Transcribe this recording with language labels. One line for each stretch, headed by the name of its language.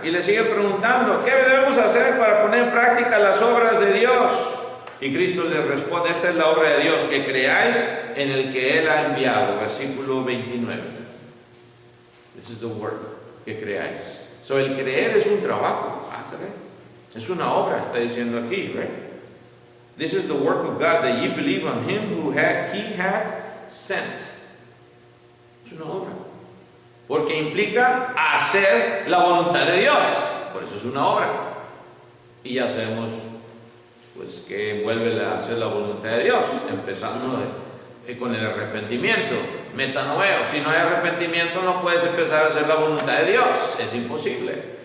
Spanish: Y le siguen preguntando, ¿qué debemos hacer para poner en práctica las obras de Dios? Y Cristo les responde, esta es la obra de Dios, que creáis en el que Él ha enviado.
English: Versículo 29. This is the work,
Spanish: que creáis. So, el creer es un trabajo. Es una obra, está diciendo aquí, right?
English: This is the work of God, that ye believe on Him who He hath sent.
Spanish: Es una obra. Porque implica hacer la voluntad de Dios. Por eso es una obra. Y ya sabemos pues que envuelve a hacer la voluntad de Dios, empezando con el arrepentimiento, metanoeo. Si no hay arrepentimiento no puedes empezar a hacer la voluntad de Dios, es imposible.